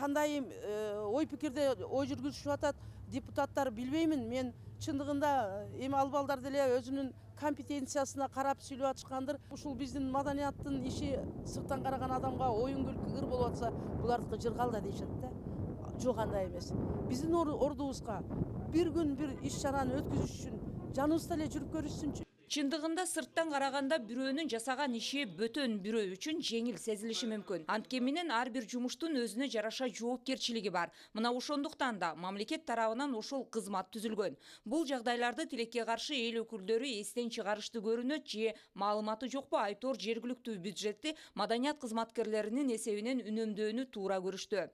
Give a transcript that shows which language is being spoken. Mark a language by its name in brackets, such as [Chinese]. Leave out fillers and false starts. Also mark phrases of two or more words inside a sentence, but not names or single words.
[Kyrgyz] Кандай ой пикирде ой жүргүзүшүп атат депутаттар билбеймин. Мен чындыгында эми ал балдар деле өзүнүн компетенциясына карап сүйлөп атышкандыр. Ушул биздин маданияттын иши сырттан караган адамга оюн күлкү болуп атса, булардыкы жыргалда дейшет да. Жок андай эмес. Биздин ордубузга бир күн бир иш чараны өткүзүш үчүн жаныбызда эле жүрүп көрүшсүнчү. Чындыгында сырттан караганда бирөөнүн жасаган иши бөтөн бирөө үчүн жеңил сезилиши мүмкүн. Анткени менен ар бир жумуштун өзүнө жараша жоопкерчилиги бар. Мына ошондуктан да мамлекет тарабынан ошол кызмат түзүлгөн. Бул жагдайларды тилекке каршы эл өкүлдөрү эстен чыгарышты көрүнөт же маалыматы жокпу айтор жергиликтүү бюджетти маданият кызматкерлеринин эсебинен үнөмдөөнү туура көрүштү.